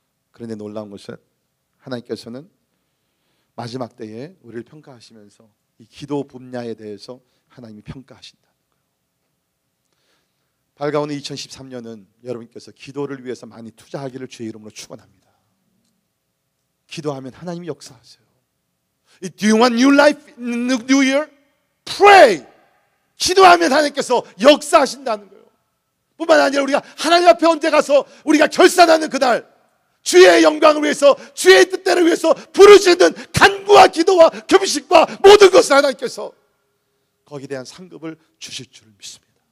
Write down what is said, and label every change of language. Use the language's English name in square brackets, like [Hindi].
[Korean] 그런데 놀라운 것은 하나님께서는 마지막 때에 우리를 평가하시면서 이 기도 분야에 대해서 하나님이 평가하신다는 거예요. 밝아오는 2013년은 여러분께서 기도를 위해서 많이 투자하기를 주의 이름으로 축원합니다. 기도하면 하나님이 역사하세요. [English] Do you want new life in the new year? Pray! [Korean] 기도하면 하나님께서 역사하신다는 거예요. 뿐만 아니라 우리가 하나님 앞에 언제 가서 우리가 결산하는 그날 주의 영광을 위해서 주의 뜻대로 위해서 부르시는 간구와 기도와 금식과 모든 것을 하나님께서 거기에 대한 상급을 주실 줄 믿습니다.